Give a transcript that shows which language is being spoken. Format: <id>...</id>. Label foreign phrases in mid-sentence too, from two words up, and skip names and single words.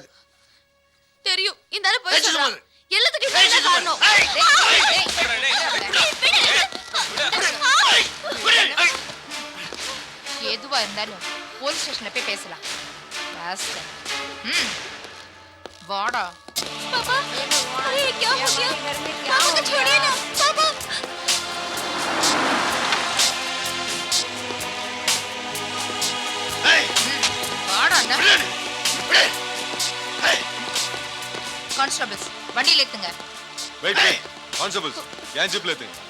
<ta>தெரியும். இந்த ஆளு போய் பேச்சு சொல்றான். சொல்லு. எல்லாத்துக்கும் இவன் தான் காரணம். எதுவா இருந்தாலும் போலீஸ் ஸ்டேஷன்ல போய் பேசலாம். வாடா.</ta> <hi>पापा, अरे ये क्या हो गया? पापा को छोड़िए ना, पापा।</hi> <ta>வாடா அண்ணா. கான்ஸ்டபிள்ஸ் வண்டியில ஏத்துங்க.</ta> <en>wait wait.</en> <ta>கான்ஸ்டபிள்ஸ் ஏன் ஜிப்ல ஏத்துங்க.</ta>